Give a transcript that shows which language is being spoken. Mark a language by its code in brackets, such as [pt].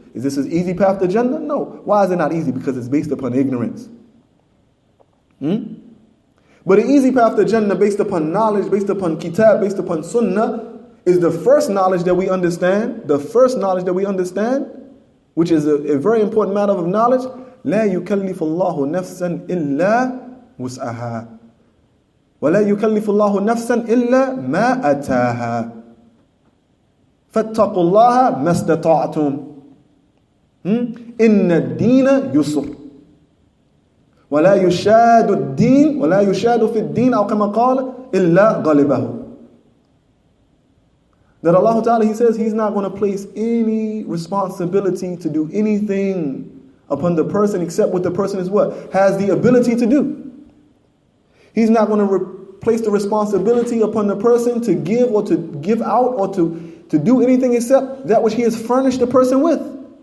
[en] Is this an easy path to Jannah? No. Why is it not easy? Because it's based upon ignorance. But an easy path to Jannah based upon knowledge, based upon kitab, based upon sunnah, is the first knowledge that we understand. The first knowledge that we understand, which is a very important matter of knowledge. [ar] لا يكلف الله نفسا إلا وسعها ولا يكلف الله نفسا إلا ما أتاها فاتقوا الله ما استطعتم إن الدين يسر ولا يشاد الدين ولا يشاد في الدين أو كما قال إلا غلبه. [en] That Allah Ta'ala, He says He's not going to place any responsibility to do anything upon the person except what the person is what? Has the ability to do. He's not going to place the responsibility upon the person to give or to give out or to do anything except that which He has furnished the person with.